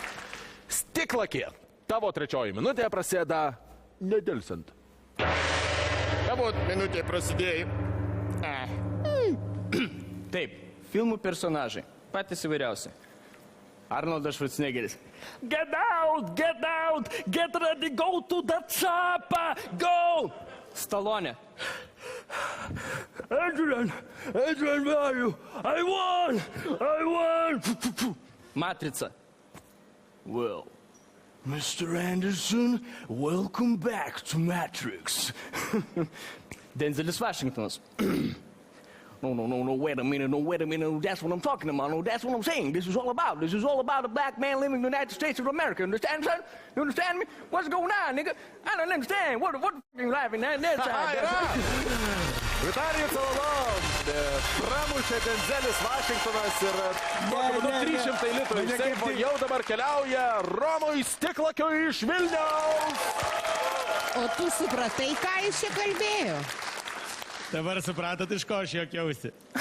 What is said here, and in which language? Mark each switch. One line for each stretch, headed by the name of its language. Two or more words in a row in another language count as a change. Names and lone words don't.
Lithuanian: Stiklakė, tavo trečioji minutė prasideda nedelsant. Tavo minutė prasidėjo. Taip, filmų personažai, patys įvairiausi. Arnoldas Schwarzeneggeris.
English: Get out, get ready, go to the chopper, go! Stallone. Adrian, where are you? I won! Matrica. Well, Mr. Anderson, welcome back to Matrix. Denzelis Washingtonas. No, wait a minute, that's what I'm talking about, no, that's what I'm saying, this is all about a black man living in the United States of America, understand, son? You understand me? What's going on, nigga? I don't understand, what are you laughing at that side?
Lithuanian: Vitalijus Cololo pramušė Denzelis Vašingtonas ir tokiu būdu 300 litų iš seifo jau dabar keliauja Romui Stiklakiui iš Vilniaus. O tu supratai, ką jis čia kalbėjo? Dabar supratot, iš ko aš juokiausi.